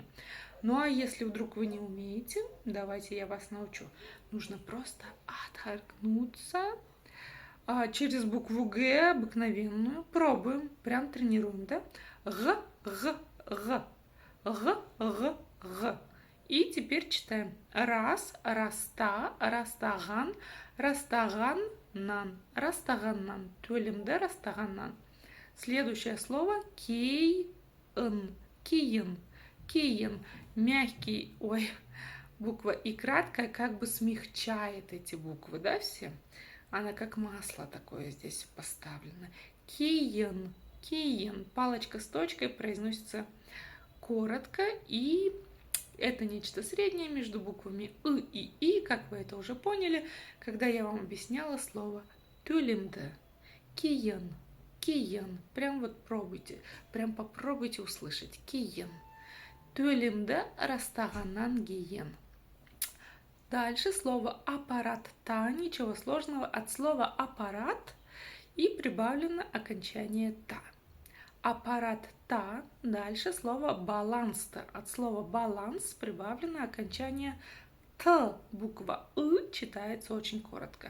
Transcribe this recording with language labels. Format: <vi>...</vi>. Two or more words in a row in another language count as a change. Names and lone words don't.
<ru>Ну а если вдруг вы не умеете, давайте я вас научу. Нужно просто отторгнуться через букву Г обыкновенную. Пробуем, прям тренируем, да? Г. И теперь читаем.</ru> <kk>Растаған, растағаннан. Төлемді растағаннан.</kk> <ru>Следующее слово кейін. Мягкий, буква И краткая как бы смягчает эти буквы, да, все? Она как масло такое здесь поставлено.</ru> <kk>Кейін.</kk> <ru>Палочка с точкой произносится коротко, и это нечто среднее между буквами И и И, как вы это уже поняли, когда я вам объясняла слово төлемді.</ru> <kk>Кейін.</kk> <ru>Прям вот пробуйте, прям попробуйте услышать.</ru> <kk>Кейін. Төлемді растағаннан кейін.</kk> <ru>Дальше слово аппаратта, ничего сложного, от слова аппарат и прибавлено окончание та. Аппаратта, дальше слово баланста, от слова баланс прибавлено окончание т, буква И читается очень коротко.</ru>